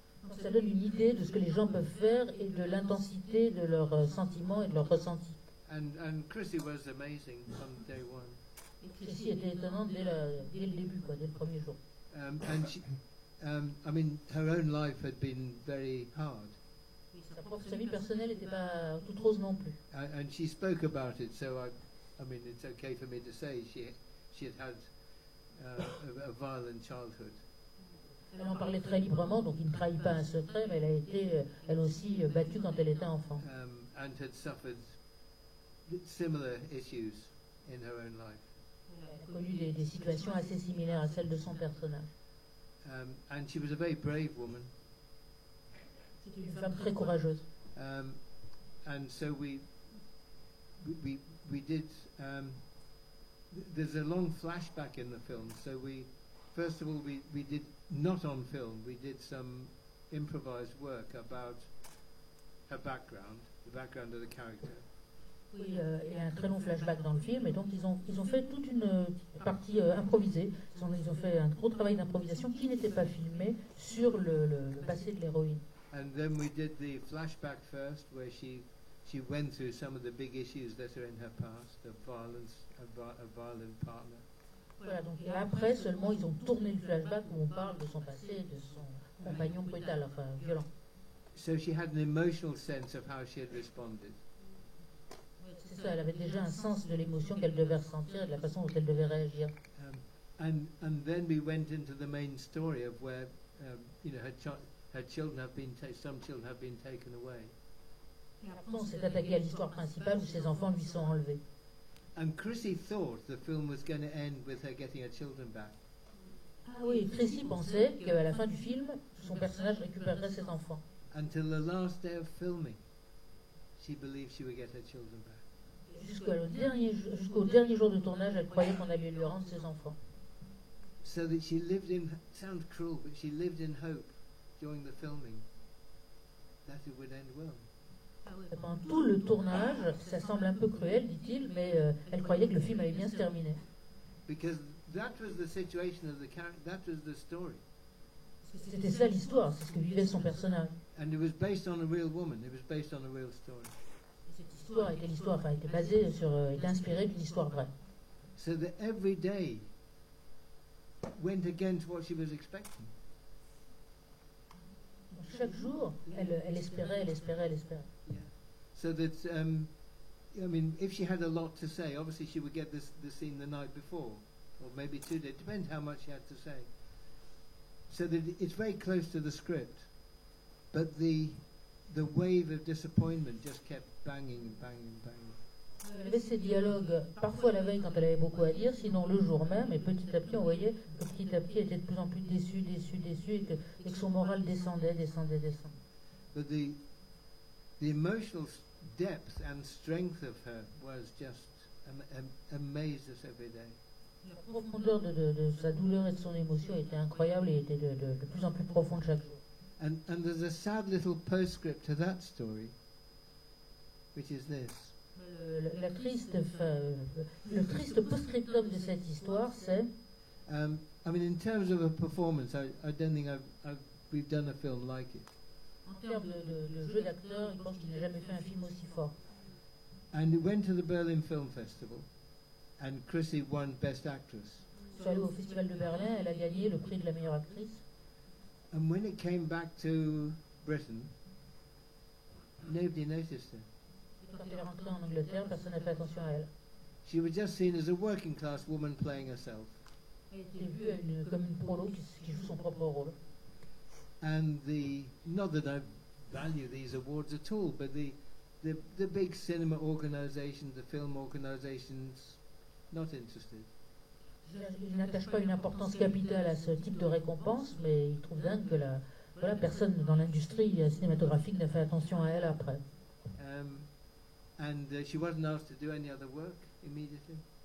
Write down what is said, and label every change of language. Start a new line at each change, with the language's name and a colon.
French: Donc ça donne une idée de ce que les gens peuvent faire et de l'intensité de leurs sentiments et de leurs ressentis.
English: And Chrissy was amazing from day one.
French: Et Chrissy était étonnante dès le début, dès le premier jour.
English: And she, I mean, her own life had been very hard.
French: Sa vie personnelle n'était pas toute rose non plus.
English: And she spoke about it, so I mean, it's okay for me to say she had a violent childhood.
French: Elle en parlait très librement, donc il ne trahit pas un secret, mais elle a été, elle aussi, battue quand elle était enfant.
English: And had suffered similar issues in her own life.
French: Elle a connu des situations assez similaires à celles de son personnage.
English: And she was a very brave woman.
French: C'était une femme très courageuse.
English: And so we did. There's a long flashback in the film. So first of all, we did not on film. We did some improvised work about her background, the background of the character.
French: Oui, il y a un très long flashback dans le film, et donc ils ont fait toute une partie improvisée. Ils ont fait un gros travail d'improvisation qui n'était pas filmé sur le passé de l'héroïne.
English: And then we did the flashback first, where she went through some of the big issues that are in her past, of violence, a violent partner.
French: Voilà, donc et après seulement ils ont tourné le flashback où on parle de son passé, de son compagnon brutal, enfin violent.
English: So she had an emotional sense of how she had responded.
French: C'est ça, elle avait déjà un sens de l'émotion qu'elle devait ressentir et de la façon dont elle devait réagir.
English: And then we went into the main story of where, her children have been some children have been taken away.
French: Et après, on s'est attaqué à l'histoire principale où ses enfants lui sont enlevés.
English: And Chrissy thought the film was going to end with her getting her children back.
French: Ah oui, Chrissy pensait qu'à la fin du film, son personnage récupérerait ses enfants.
English: Until the last day of filming, she believed she would get her children back.
French: Jusqu'au dernier jour de tournage, elle croyait qu'on allait lui rendre ses enfants.
English: So that she lived in, sounds cruel, but she lived in hope during the filming that it would end well.
French: Pendant tout le tournage, ça semble un peu cruel, dit-il, mais elle croyait que le film allait bien se terminer.
English: Because that was the situation of the character, that was the story.
French: C'était ça l'histoire, c'est ce que vivait son personnage.
English: And it was based on a real woman, it was based on a real story.
French: Cette histoire était basée était inspirée d'une histoire vraie.
English: So that every day went against what she was expecting.
French: Chaque jour, elle espérait.
English: Yeah. So that, I mean, if she had a lot to say, obviously she would get the scene the night before, or maybe 2 days, depends how much she had to say. So that it's very close to the script, but the wave of disappointment just kept banging and banging and banging.
French: Elle avait ces dialogues, parfois la veille quand elle avait beaucoup à dire, sinon le jour même, et petit à petit on voyait que petit à petit elle était de plus en plus déçue, et que son moral descendait.
English: But the emotional depth and strength of her was just amazed us every day.
French: La profondeur de sa douleur et de son émotion était incroyable et était de plus en plus profonde chaque jour.
English: And there's a sad little postscript to that story, which is this.
French: Le triste post-scriptum de cette histoire, c'est...
English: I mean, in terms of a performance, I don't think we've done a film like it.
French: En termes de jeu d'acteur, je pense qu'il n'a jamais fait un film aussi fort.
English: And it went to the Berlin Film Festival, and Chrissy won Best Actress.
French: Je suis allée au Festival de Berlin, elle a gagné le prix de la meilleure actrice.
English: And when it came back to Britain, nobody noticed her.
French: Quand elle est rentrée en Angleterre, personne n'a fait attention à elle.
English: She was just seen as a working class woman playing herself.
French: Elle était vue comme une prolo qui joue son propre rôle.
English: And not that I value these awards at all, but the big cinema organizations, the film organizations, not interested.
French: Je n'attache pas une importance capitale à ce type de récompense, mais il trouve dingue que personne dans l'industrie cinématographique n'a fait attention à elle après.
English: And she wasn't asked to do any other work immediately.